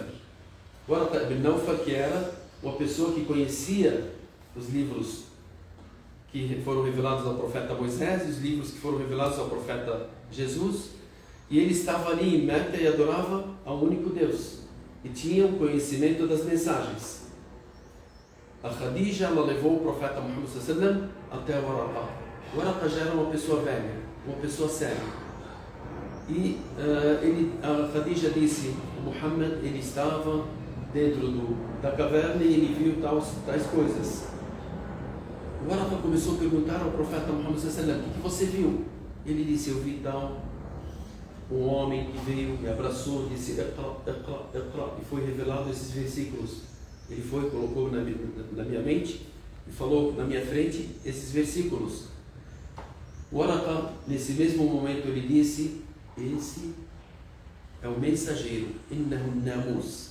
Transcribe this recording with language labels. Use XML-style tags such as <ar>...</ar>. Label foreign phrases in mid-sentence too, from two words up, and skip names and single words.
<pt>Waraqa ibn Nawfal, que era uma pessoa que conhecia os livros que foram revelados ao profeta Moisés e os livros que foram revelados ao profeta Jesus, e ele estava ali em Meca e adorava ao único Deus e tinha o conhecimento das mensagens. A Khadija, ela levou o profeta Muhammad</pt> <ar>صلى الله عليه وسلم</ar> <pt>até Waraqa. Waraqa já era uma pessoa velha, uma pessoa séria. E a Khadija disse: o Muhammad, ele estava dentro da caverna e ele viu tais coisas. O Waraqa começou a perguntar ao profeta Muhammad</pt> <ar>صلى الله عليه وسلم:</ar> <pt>o que você viu? Ele disse: eu vi um homem que veio, me abraçou, disse</pt> <ar>اقرأ، اقرأ، اقرأ,</ar> <pt>e foi revelado esses versículos. Ele foi, colocou na minha mente e falou na minha frente esses versículos. O Waraqa, nesse mesmo momento, ele disse: esse é o mensageiro,</pt> <ar>إنه ناموس.</ar>